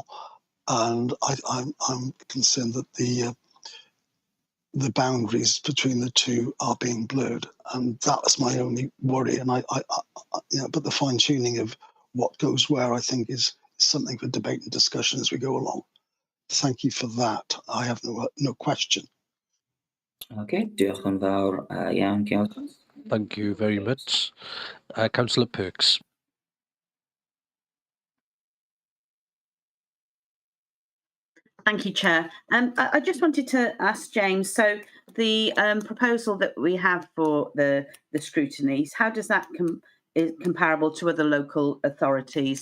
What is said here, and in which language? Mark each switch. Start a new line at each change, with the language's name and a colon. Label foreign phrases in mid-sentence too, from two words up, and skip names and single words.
English: And I'm concerned that the boundaries between the two are being blurred, and that's my only worry. And but the fine tuning of what goes where, I think, is something for debate and discussion as we go along. Thank you for that. I have no question.
Welsh: Okay, diolch yn fawr iawn, Cynghorydd.
English: Thank you very much. Councillor Perks. Thank you, Chair. I just wanted to ask James, so the proposal that we have for the scrutinies, how does that is comparable to other local authorities?